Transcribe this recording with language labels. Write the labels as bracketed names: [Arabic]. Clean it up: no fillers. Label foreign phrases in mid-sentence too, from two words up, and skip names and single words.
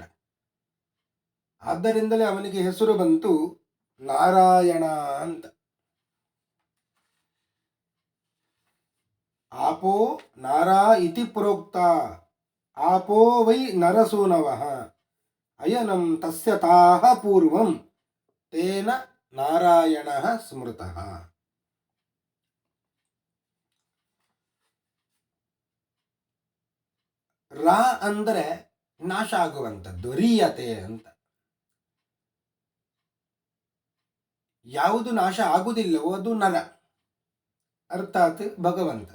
[Kannada] ಆದ್ದರಿಂದಲೇ ಅವನಿಗೆ ಹೆಸರು ಬಂತು ನಾರಾಯಣ ಅಂತ. [Sanskrit] ಆಪೋ ನಾರಾ ಇತಿ ಪ್ರೋಕ್ತ ಆಪೋ ವೈ ನರಸೂನವಃ ಅಯನಂ ತಸ್ಯ ತಾಹ ಪೂರ್ವಂ ತೇನ ನಾರಾಯಣ ಸ್ಮೃತಃ. [Kannada] ರಾ ಅಂದರೆ ನಾಶ ಆಗುವಂಥದ್ದು, ರೀಯತೆ ಅಂತ. ಯಾವುದು ನಾಶ ಆಗುವುದಿಲ್ಲವೋ ಅದು ನರ, ಅರ್ಥಾತ್ ಭಗವಂತ.